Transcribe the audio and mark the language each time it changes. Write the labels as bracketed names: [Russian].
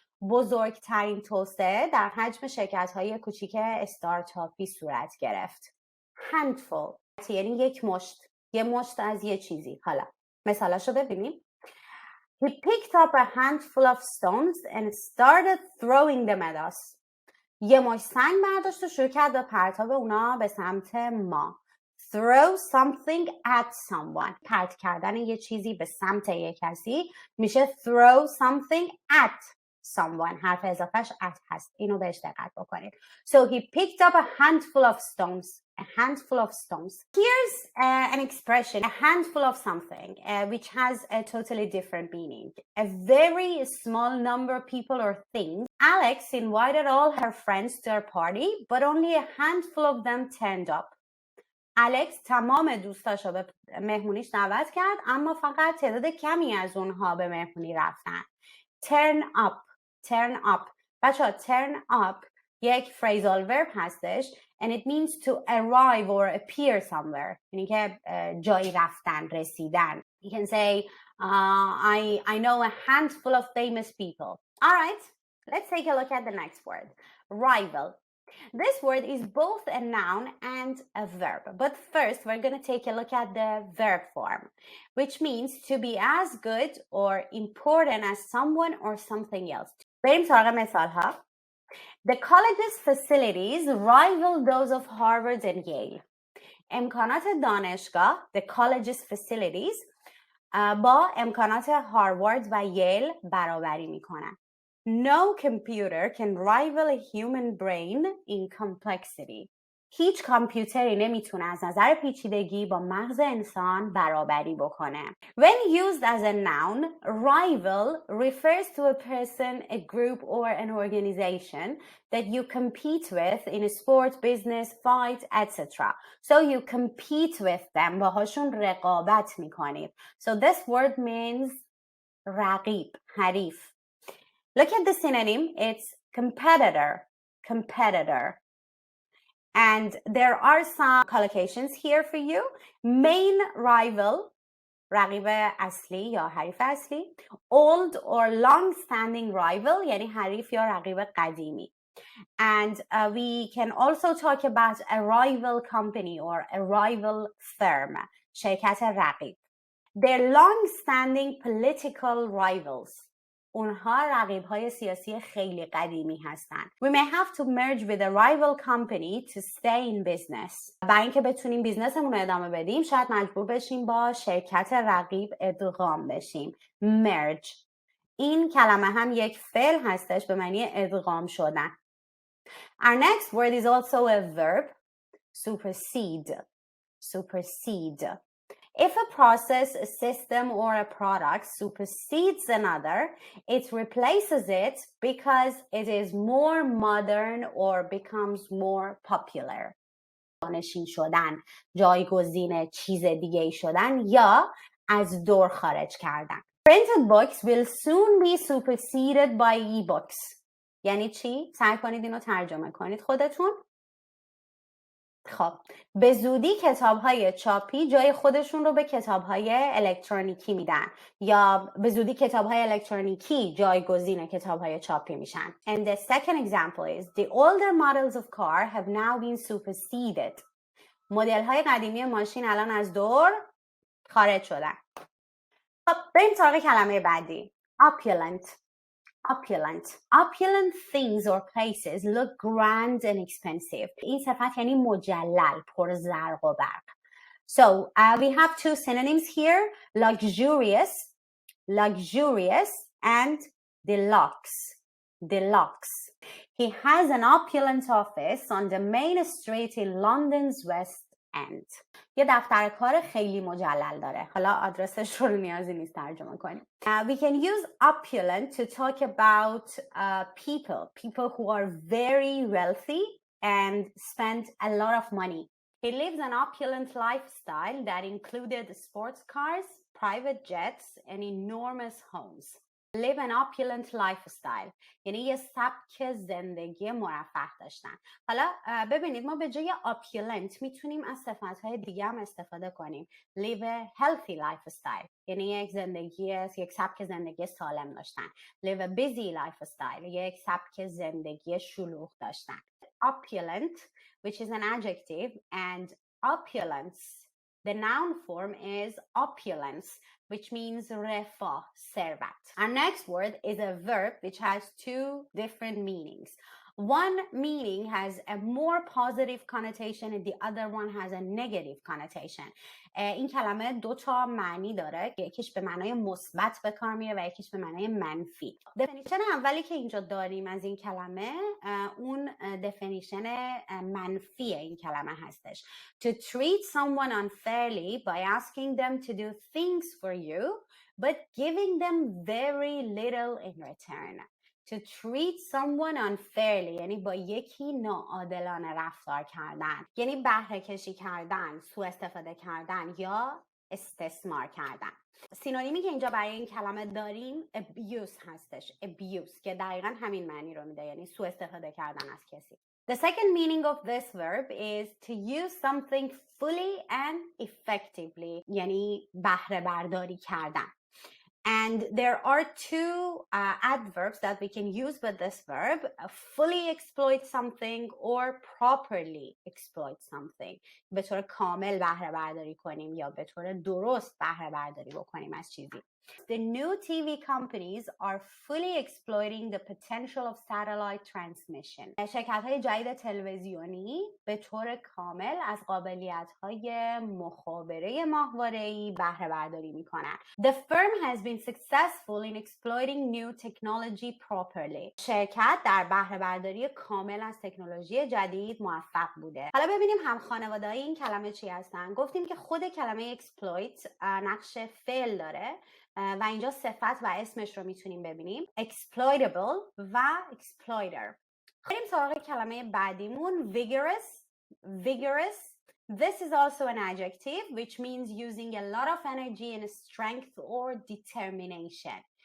[Persian] بزرگترین توسعه در حجم شرکت‌های کوچیک استارتاپی صورت گرفت. Handful یعنی یک مشت، یه مشت از یه چیزی. حالا مثالاشو ببینیم. [English] He picked up a handful of stones and started throwing them at us. [Persian] یه مشت سنگ برداشت و شروع کرد به پرتاب اونا به سمت ما. [English] Throw something at someone. [Persian] پرت کردن یه چیزی به سمت یه کسی میشه [English] throw something at someone. [Persian] حرف اضافهش at هست. اینو بهش دقت بکنید. [English] So he picked up a handful of stones. A handful of stones. Here's an expression, a handful of something, which has a totally different meaning. A very small number of people or things. Alex invited all her friends to her party, but only a handful of them turned up. [Persian] Alex تمام دوستاشو به مهمونیش دعوت کرد اما فقط تعداد کمی از اونها به مهمونی رفتن. [English] Turn up. Turn up. [Persian] بچه‌ها turn up یک [English] phrasal verb [Persian] هستش [English] and it means to arrive or appear somewhere. [Persian] یعنی که جایی رفتن، رسیدن. [English] You can say, I know a handful of famous people. All right, let's take a look at the next word. Rival. This word is both a noun and a verb. But first, we're going to take a look at the verb form, which means to be as good or important as someone or something else. [Persian] بریم سراغ مثال ها. [English] The college's facilities rival those of Harvard and Yale. [Persian] امکانات دانشگاه, [English] the college's facilities, [Persian] با امکانات هاروارد و ییل برابری میکنن. [English] No computer can rival a human brain in complexity. [Persian] هیچ کامپیوتری نمیتونه از نظر پیچیدگی با مغز انسان برابری بکنه. [English] When used as a noun, rival refers to a person, a group, or an organization that you compete with in a sport, business, fight, etc. So you compete with them. [Persian] باهاشون رقابت میکنید. [English] So this word means [Persian] رقیب, حریف. [English] Look at the synonym. It's competitor, competitor. And there are some collocations here for you. Main rival, [Persian] رقیب اصلی یا حریف اصلی. [English] Old or long-standing rival, [Persian] یعنی حریف یا رقیب قدیمی. [English] And we can also talk about a rival company or a rival firm, [Persian] شرکت رقیب. [English] They're long-standing political rivals. [Persian] اونها رقیب‌های سیاسی خیلی قدیمی هستن. [English] We may have to merge with a rival company to stay in business. [Persian] برای اینکه بتونیم بیزنسمون رو ادامه بدیم شاید مجبور بشیم با شرکت رقیب ادغام بشیم. [English] merge. [Persian] این کلمه هم یک فعل هستش به معنی ادغام شدن. [English] Our next word is also a verb. supersede. supersede. If a process, a system, or a product supersedes another, it replaces it because it is more modern or becomes more popular. [Persian] جانشین شدن، جایگزین چیز دیگه شدن یا از دور خارج کردن. [English] Printed books will soon be superseded by e-books. [Persian] یعنی چی؟ سعی کنید اینو ترجمه کنید خودتون. خب به زودی کتاب‌های چاپی جای خودشون رو به کتاب‌های الکترونیکی میدن یا به زودی کتاب‌های الکترونیکی جایگزین کتاب‌های چاپی میشن. [English] And the second example is the older models of car have now been superseded. [Persian] مدل‌های قدیمی ماشین الان از دور خارج شدن. خب بریم سراغ کلمه بعدی. opulent. opulent. [English] Opulent things or places look grand and expensive. [Persian] این صفت یعنی مجلل، پر زرق و برق. [English] So we have two synonyms here, luxurious, luxurious, and deluxe, deluxe. He has an opulent office on the main street in London's West End. [Persian] یه دفتر کار خیلی مجلل داره. حالا آدرسش رو نیازی نیست ترجمه کنیم. [English] We can use opulent to talk about people who are very wealthy and spend a lot of money. He lives an opulent lifestyle that included sports cars, private jets, and enormous homes. Live an opulent lifestyle. [Persian] یعنی یه سبک زندگی مرفه داشتن. حالا ببینید ما به جای opulent میتونیم از صفتهای دیگه هم استفاده کنیم. [English] Live a healthy lifestyle. [Persian] یعنی یک سبک زندگی سالم داشتن. [English] Live a busy lifestyle. [Persian] یک سبک زندگی شلوغ داشتن. [English] Opulent, which is an adjective, and opulence, the noun form is opulence, which means [Persian] رفاه, ثروت. [English] Our next word is a verb which has two different meanings. One meaning has a more positive connotation and the other one has a negative connotation. [Persian] این کلمه دو تا معنی داره. یکیش به معنای مثبت به کار میره و یکیش به معنای منفی. دفینیشن اولی که اینجا داریم از این کلمه اون دفینیشن منفی این کلمه هستش. [English] To treat someone unfairly by asking them to do things for you but giving them very little in return. To treat someone unfairly [Persian] یعنی با یکی ناعادلانه رفتار کردن، یعنی بهره کشی کردن، سوء استفاده کردن یا استثمار کردن. سینونیمی که اینجا برای این کلمه داریم abuse هستش. abuse که دقیقا همین معنی رو میده، یعنی سوء استفاده کردن از کسی. [English] The second meaning of this verb is to use something fully and effectively، [Persian] یعنی بهره برداری کردن. [English] And there are two adverbs that we can use with this verb: fully exploit something or properly exploit something. [Persian] به طور کامل بهره برداری کنیم یا به طور درست بهره برداری بکنیم از چیزی. [English] The new TV companies are fully exploiting the potential of satellite transmission. [Persian] شرکت‌های جدید تلویزیونی به طور کامل از قابلیت‌های مخابره ماهواره‌ای بهره برداری می‌کنند. [English] The firm has been successful in exploiting new technology properly. [Persian] شرکت در بهره برداری کامل از تکنولوژی جدید موفق بوده. حالا ببینیم هم خانواده‌های این کلمه چی هستن. گفتیم که خود کلمه exploit نقش فعل داره و اینجا صفت و اسمش رو میتونیم ببینیم: exploitable و exploiter. بریم سراغ کلمه بعدیمون vigorous. [English] This is also an adjective which means using a lot of energy and strength or determination.